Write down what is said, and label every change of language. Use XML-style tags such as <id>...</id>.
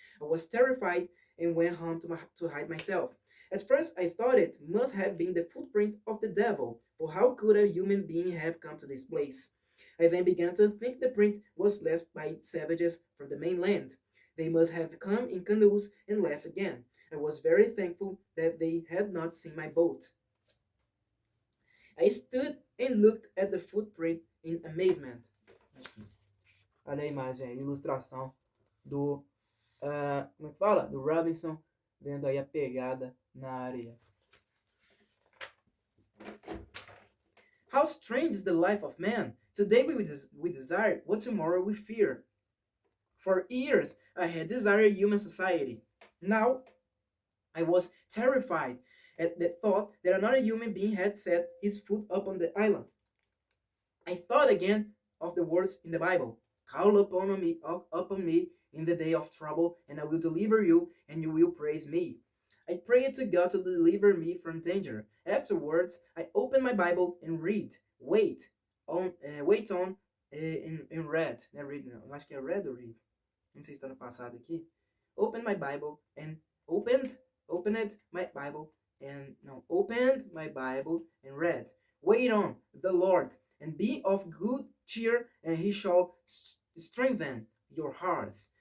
<en>I was terrified and went home to hide myself. At first, I thought it must have been the footprint of the devil, for how could a human being have come to this place? I then began to think the print was left by savages from the mainland. They must have come in canoes and left again. I was very thankful that they had not seen my boat. I stood and looked at the footprint in amazement.</en> <pt>Olha a imagem, a ilustração do, como é que fala? Do Robinson vendo aí a pegada na areia.</pt> <en>How strange is the life of man! Today we desire what tomorrow we fear. For years I had desired human society. Now I was terrified at the thought that another human being had set his foot upon the island. I thought again of the words in the Bible. Call upon me in the day of trouble, and I will deliver you, and you will praise me. I prayed to God to deliver me from danger. Afterwards, I opened my Bible and wait on, in read.</en> <pt>Não é read, não. Eu acho que é read ou read. Não sei se está no passado aqui.</pt> <en>Opened my Bible and opened my Bible and no, opened my Bible and read. Wait on the Lord and be of good cheer, and he shall strengthen your heart.</en>